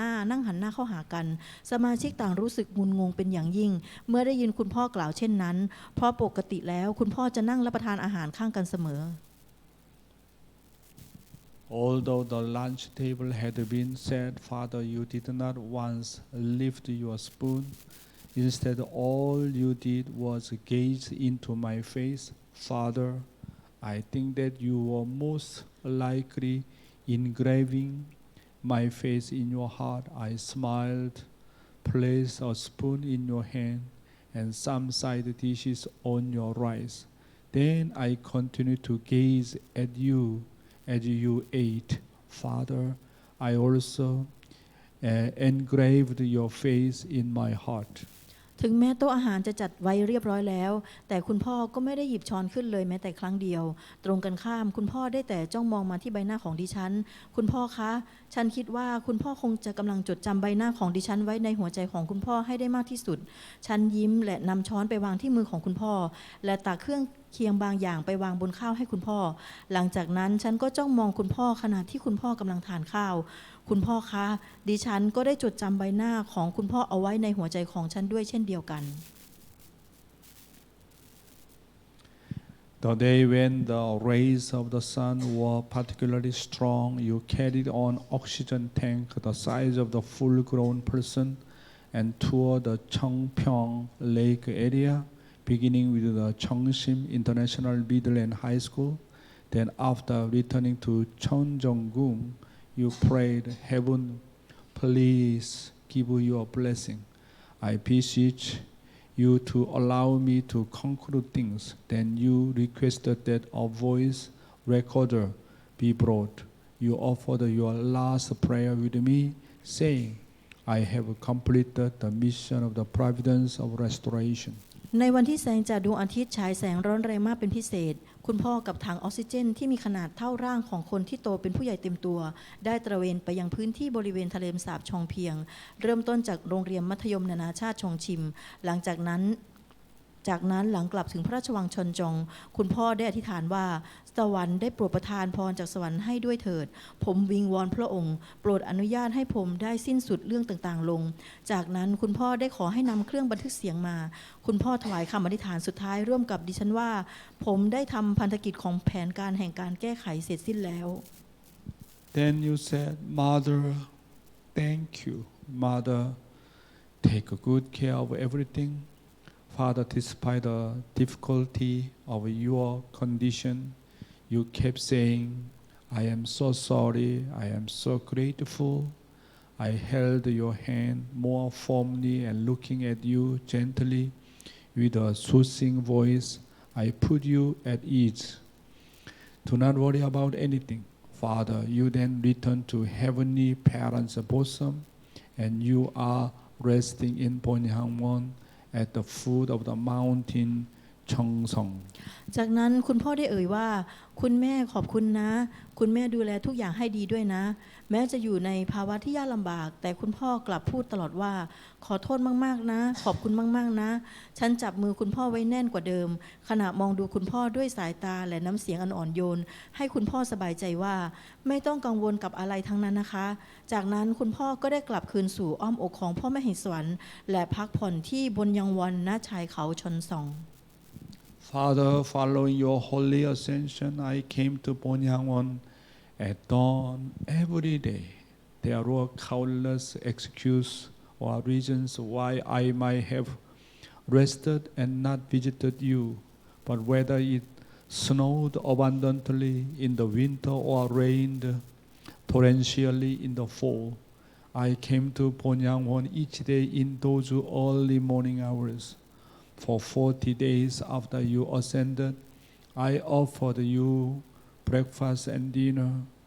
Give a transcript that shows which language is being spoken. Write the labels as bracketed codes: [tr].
[th] นั่งหันหน้าเข้าหากันสมาชิกต่างรู้สึกงุนงงเป็นอย่างยิ่งเมื่อได้ยินคุณพ่อกล่าวเช่นนั้นเพราะปกติแล้วคุณพ่อจะนั่งรับประทานอาหารข้างกันเสมอ [en] Although the lunch table had been set, Father, you did not once lift your spoon. Instead, all you did was gaze into my face. Father, I think that you were most likely engraving my face in your heart. I smiled, placed a spoon in your hand, and some side dishes on your rice. Then I continued to gaze at you as you ate. Father, I also engraved your face in my heart. [th] ถึงแม้โต๊ะอาหารจะจัดไว้เรียบร้อยแล้วแต่คุณพ่อก็ไม่ได้หยิบช้อนขึ้นเลยแม้แต่ครั้งเดียวตรงกันข้ามคุณพ่อได้แต่จ้องมองมาที่ใบหน้าของดิฉันคุณพ่อคะฉันคิดว่าคุณพ่อคงจะกำลังจดจำใบหน้าของดิฉันไว้ในหัวใจของคุณพ่อให้ได้มากที่สุดฉันยิ้มและนำช้อนไปวางที่มือของคุณพ่อและตักเครื่องเคียงบางอย่างไปวางบนข้าวให้คุณพ่อ หลังจากนั้นฉันก็จ้องมองคุณพ่อขณะที่คุณพ่อกำลังทานข้าวคุณพ่อคะดิฉันก็ได้จดจำใบหน้าของคุณพ่อเอาไว้ในหัวใจของฉันด้วยเช่นเดียวกัน [en] The day when the rays of the sun were particularly strong, you carried an oxygen tank the size of the full-grown person and toured the Chongpyeong Lake area, beginning with the Cheongsim International Middle and High School. Then after returning to Cheonjeonggung, you prayed, Heaven, please give you a blessing. I beseech you to allow me to conclude things. Then you requested that a voice recorder be brought. You offered your last prayer with me, saying, I have completed the mission of the providence of restoration. [th] ในวันที่แสงจากดวงอาทิตย์ฉายแสงร้อนแรงมากเป็นพิเศษคุณพ่อกับถังออกซิเจนที่มีขนาดเท่าร่างของคนที่โตเป็นผู้ใหญ่เต็มตัวได้ตระเวนไปยังพื้นที่บริเวณทะเลสาบชองเพียงเริ่มต้นจากโรงเรียนมัธยมนานาชาติชงชิมหลังจากนั้น หลังกลับถึงพระราชวังชนจงคุณพ่อได้อธิษฐานว่าสวรรค์ได้โปรดประทานพรจากสวรรค์ให้ด้วยเถิดผมวิงวอนพระองค์โปรดอนุญาตให้ผมได้สิ้นสุดเรื่องต่างๆลงจากนั้นคุณพ่อได้ขอให้นำเครื่องบันทึกเสียงมาคุณพ่อถวายคำอธิษฐานสุดท้ายร่วมกับดิฉันว่าผมได้ทำพันธกิจของแผนการแห่งการแก้ไขเสร็จสิ้นแล้ว [en] Then you said, Mother, thank you. Mother, take good care of everything.Father, despite the difficulty of your condition, you kept saying, I am so sorry, I am so grateful. I held your hand more firmly and looking at you gently with a soothing voice, I put you at ease. Do not worry about anything. Father, you then return to heavenly parents' bosom, and you are resting in Ponyangwon.At the foot of the mountain Cheongsong [th] จากนั้นคุณพ่อได้เอ่ยว่าคุณแม่ขอบคุณนะคุณแม่ดูแลทุกอย่างให้ดีด้วยนะแม้จะอยู่ในภาวะที่ยากลำบากแต่คุณพ่อกลับพูดตลอดว่าขอโทษมากๆนะขอบคุณมากๆนะฉันจับมือคุณพ่อไว้แน่นกว่าเดิมขณะมองดูคุณพ่อด้วยสายตาและน้ำเสียงอันอ่อนโยนให้คุณพ่อสบายใจว่าไม่ต้องกังวลกับอะไรทั้งนั้นนะคะจากนั้นคุณพ่อก็ได้กลับคืนสู่อ้อมอกของพ่อแม่แห่งสวรรค์และพักผ่อนที่บนยังวอนณชายเขาชนซอง [en] Father, following your holy ascension, I came to Ponyangwon at dawn every day. There were countless excuses or reasons why I might have rested and not visited you, but whether it snowed abundantly in the winter or rained torrentially in the fall, I came to Ponyangwon each day in those early morning hours.For 40 days after you ascended, I offered you breakfast and dinner.